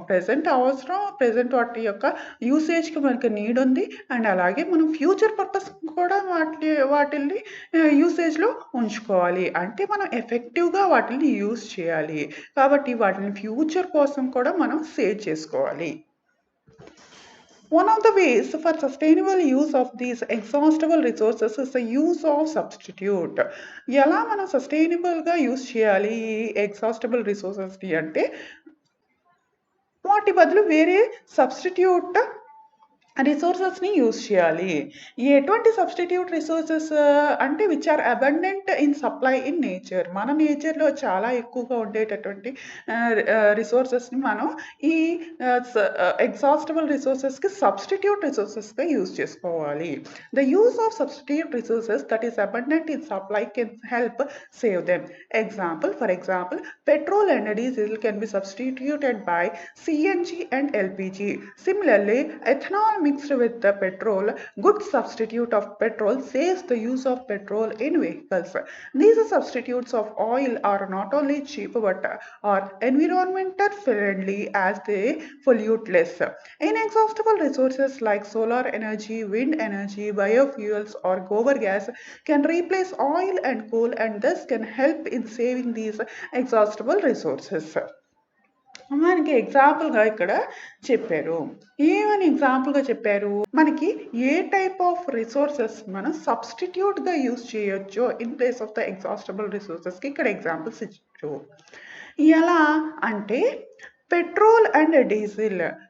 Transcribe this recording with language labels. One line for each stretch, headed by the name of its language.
Telugu: Present వాటి యొక్క యూసేజ్కి మనకి నీడ్ ఉంది అండ్ అలాగే మనం ఫ్యూచర్ పర్పస్ కూడా వాటిని యూసేజ్లో ఉంచుకోవాలి. అంటే మనం ఎఫెక్టివ్గా వాటిని యూజ్ చేయాలి కాబట్టి వాటిని ఫ్యూచర్ కోసం కూడా మనం సేవ్ చేసుకోవాలి.
English: One of the ways for sustainable use of these exhaustible resources is the use of substitute.
Telugu: ఎలా మనం సస్టైనబుల్గా యూజ్ చేయాలి ఈ ఎగ్జాస్టబుల్ రిసోర్సెస్ని అంటే, వాటి బదులు వేరే సబ్స్టిట్యూట్ రిసోర్సెస్ని యూజ్ చేయాలి. ఎటువంటి సబ్స్టిట్యూట్ రిసోర్సెస్ అంటే
English: Which are abundant in supply in nature.
Telugu: మన నేచర్లో చాలా ఎక్కువగా ఉండేటటువంటి రిసోర్సెస్ని మనం ఈ ఎగ్జాస్టబుల్ రిసోర్సెస్కి సబ్స్టిట్యూట్ రిసోర్సెస్గా యూజ్ చేసుకోవాలి.
English: The use of substitute resources that is abundant in supply can help save them. For example, petrol and diesel can be substituted by CNG and LPG. Similarly, ethanol mixed with the petrol, good substitute of petrol, saves the use of petrol in vehicles. These substitutes of oil are not only cheap but are environmental friendly as they pollute less. Inexhaustible resources like solar energy, wind energy, biofuels or gobar gas can replace oil and coal and thus can help in saving these exhaustible resources.
Telugu: మనకి ఎగ్జాంపుల్గా ఇక్కడ చెప్పారు. ఏమని ఎగ్జాంపుల్గా చెప్పారు, మనకి ఏ type of resources మనం సబ్స్టిట్యూట్గా use చేయొచ్చో
English: in place of
Telugu: the exhaustible రిసోర్సెస్కి ఇక్కడ ఎగ్జాంపుల్స్ ఇచ్చారు. ఎలా అంటే పెట్రోల్ అండ్ డీజిల్.